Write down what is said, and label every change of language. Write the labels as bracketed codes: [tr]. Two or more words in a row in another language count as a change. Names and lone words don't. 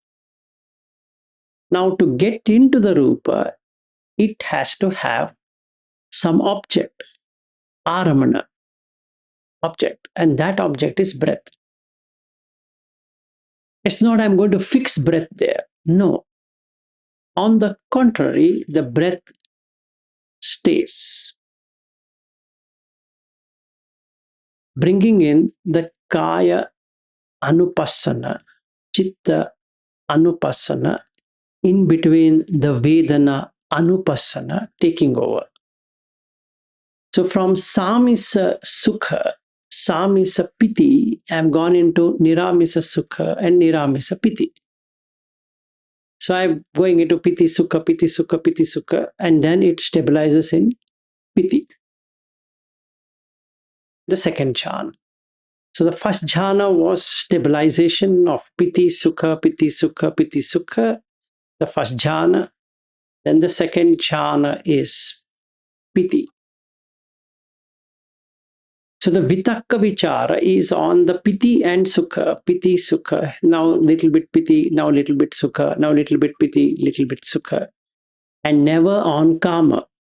[en] Now, to get into the rupa, it has to have some object, aramana, object, and that object is breath. It's not I'm going to fix breath there. No. On the contrary, the breath stays. Bringing in the [pi] kaya anupassana, chitta anupassana, [en] in between the [pi] Vedana anupassana [en] taking over. So from [pi] samisa sukha, samisa piti, [en] I have gone into [pi] niramisa sukha [en] and [pi] niramisa piti. [en] So I'm going into [pi] piti sukha, piti sukha, piti sukha, [en] and then it stabilizes in piti, the second jhana. So the first jhana was stabilization of [pi] piti sukha, piti sukha, piti sukha, [en] the first jhana. Then the second jhana is piti. So the [pi] vitakka vichara [en] is on the [pi] piti and sukha, [en] now little bit piti, now little bit sukha, now little bit piti, little bit sukha, and never on kama.